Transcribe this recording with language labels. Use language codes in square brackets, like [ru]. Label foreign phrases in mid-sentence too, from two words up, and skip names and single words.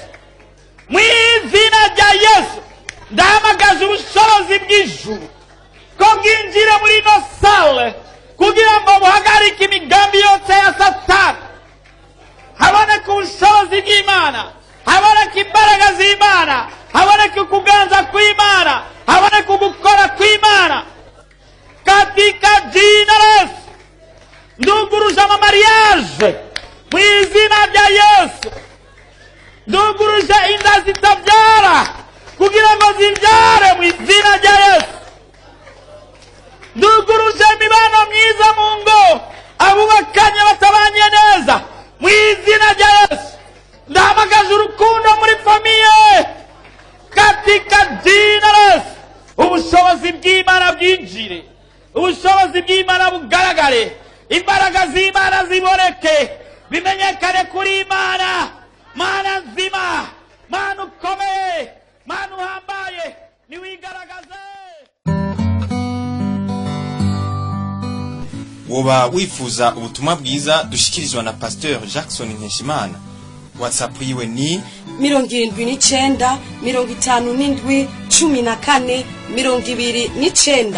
[rn] Mu izina rya Yesu ndahamagaza ubushobozi bw'ijuru ko bwinjire muri no sale ngo buhagarike imigambi yose ya Satani, haboneke ubushobozi bw'Imana, haboneke imbaraga z'Imana, haboneke kuganza kw'Imana, haboneke gukora kw'Imana [sw] katika jina la Yesu. [rn] Nduguruje amamariage mu izina rya Yesu. Nduguruje inda zitabyara kugira ngo zibyare mu izina rya Yesu. Nduguruje imibano myiza mu ngo abubakanye batabanye neza mu izina rya Yesu. Ndahamagaje urukundo muri famiye [sw] katika jina la Yesu. [rn] Ubushobozi bw'Imana bwinjire, ubushobozi bw'Imana bugaragare, imbaraga z'Imana ziboneke, bimenyekane kuri Imana, Mana nzima, Mana ukomeye, Mana uhambaye, niwigaragaze. Woba wifuza ubutumwa bwiza dushikirizwa na Pasteur Jackson Nkeshimana. WhatsApp yiwe ni 79 57 14 29.